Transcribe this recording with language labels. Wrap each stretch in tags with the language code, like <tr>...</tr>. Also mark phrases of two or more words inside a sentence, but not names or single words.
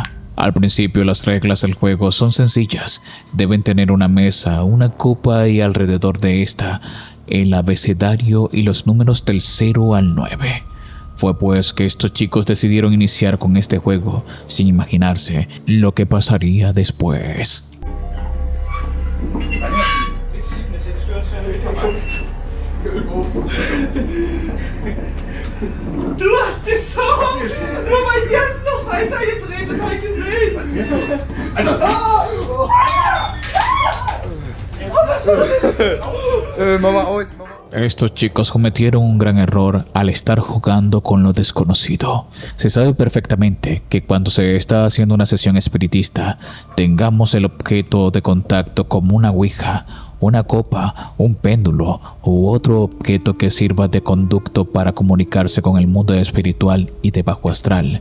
<es>Al principio las reglas del juego son sencillas. Deben tener una mesa, una copa y alrededor de esta el abecedario y los números del 0 al 9. Fue pues que estos chicos decidieron iniciar con este juego sin imaginarse lo que pasaría después.</es> <de>Du hast es schon! Nur weil sie jetzt noch weiter gedreht hat, ich gesehen! Was ist jetzt los? Alter! Mama aus, Mama aus!</de> <es>Estos chicos cometieron un gran error al estar jugando con lo desconocido. Se sabe perfectamente que cuando se está haciendo una sesión espiritista, tengamos el objeto de contacto como una ouija, una copa, un péndulo u otro objeto que sirva de conducto para comunicarse con el mundo espiritual y de bajo astral.</es>